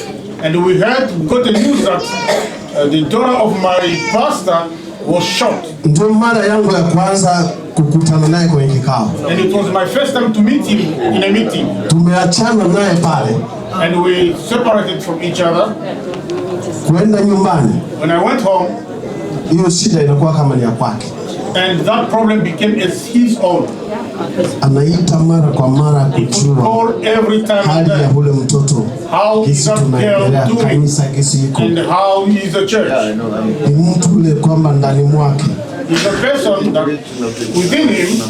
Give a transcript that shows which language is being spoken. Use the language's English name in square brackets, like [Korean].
[English] And we got the news that the daughter of my pastor was shot. [Swahili] Ndio mara yangu ya kwanza kukutana naye kwenye kikao. [English] And it was my first time to meet him in a meeting. [Swahili] Tumeachana naye pale. [English] And we separated from each other. [Swahili] Kwenda nyumbani. [English] When I went home, [Swahili] hiyo shida inakuwa kama ni ya kwake. [English] And that problem became as his own. [Swahili] Anaita mara kwa mara kujua hali ya ule mtoto, kisi tunaendelea kanisa, kisi iko, [English] and how he is a church. [Swahili] Ni mtu ule kwamba ndani mwake [English] is a person that within him